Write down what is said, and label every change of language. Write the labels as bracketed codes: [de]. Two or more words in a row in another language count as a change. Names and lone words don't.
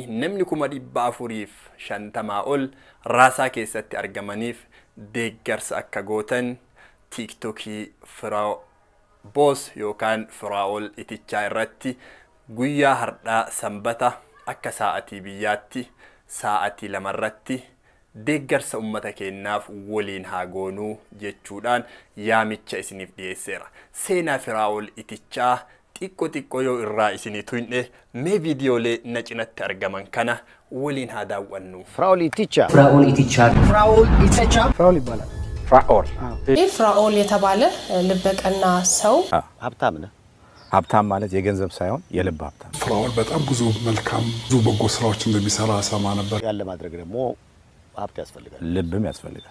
[om] namni 450 ol raasaa keessatti argamaniif deeggarsa akka gootan tiiktokii Firaa'ol yookaan Firaa'ol Itichaa irratti guyyaa hardhaa sanbata akka sa'atii biyyaatti sa'atii 2 irratti deeggarsa ummata keenyaaf waliin haa goonuu jechuudhaan yaamicha isiniif dhiyeesseera. Seenaa Firaa'ol Itichaa xiqqoo yoo irraa isiniitu hinde mee viidiyoolee na cinatti argaman kana waliin haa daawwannu. [am] Firaa'ol Itichaa ይባላል። ፍራኦል የተባለ ልበቀና ሰው ሀብታም ነው። ሀብታም ማለት የገንዘብ ሳይሆን የልብ ሀብታም። ፍራኦል በጣም ብዙ መልካም ብዙ በጎ ስራዎች እንደሚሰራ ሰማ ነበር። ያለ ማድረግ ደግሞ ሀብት ያስፈልጋል፣ ልብም ያስፈልጋል።